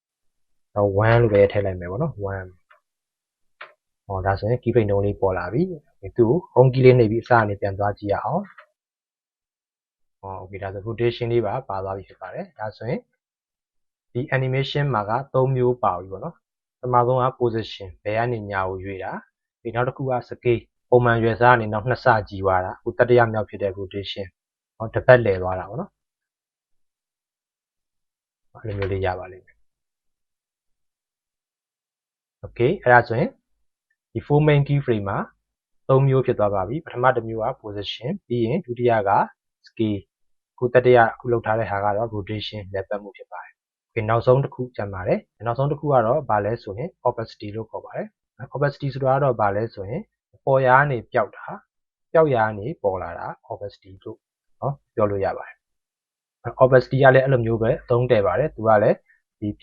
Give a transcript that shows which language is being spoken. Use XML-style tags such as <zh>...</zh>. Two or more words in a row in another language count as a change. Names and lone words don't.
<my>1 လို့ပဲထည့်လိုက်မယ်ပေါ့နော်1ဒါဆိုရင် keyframe တုံးလေးပေါ်လာပြီသူ့ကို</my> <en>home key</en> <my>လေးနှိပ်ပြီးအစအနေပြန်သွားကြည့်ရအောင်okay ဒါဆို rotation လေးပါသွားပြီဖြစ်ပါတယ်ဒါဆိုရင်ဒီ animation မှာက3မျိုးပါပြီပေါ့နော်ပထမဆုံးက position ဘယ်ကနေညာကိုရွေ့တာဒီနောက်တစ်ခုက scale ပုံမှန်ရွယ်စားအနေနဲ့2ဆကြီးသွားတာအခုတတိယမြောက်ဖြစ်တဲ့ rotation တစ်ပတ်လဲသွားတာပေါ့နော် အဲ့လိုမျိုးလေးရပါလိမ့်မယ် okay အဲ့ဒါဆိုရင်ဒီ</my> <en>four main keyframe</en> <my>မှာ3မျိုးဖြစ်သွားပါပြီပထမတစ်မျိုးက position ပြီးရင်ဒုတိယက scale အခုတတိယအခုလောက်ထားတဲ့ဟာကတော့ rotation လဲပတ်မှုဖြစ်ပါတယ် okay နောက်ဆုံးတစ်ခုကျန်ပါတယ်နောက်ဆုံးတစ်ခုကတော့ဘာလဲဆို ရင် opacity လို့ခေါ်ပါတယ် opacity ဆိုတာကတော့ဘာလဲဆိုရင်ပေါ်ရာကနေပျောက်တာပျောက်ရာကနေပေါ်လာတာ opacity လို့ပြောလို့ရပါတယ် opacity ကလည်းအဲ့လိုမျိုးပဲအသုံးတည့်ပါတယ်သူကလည်းဒီပြော</my>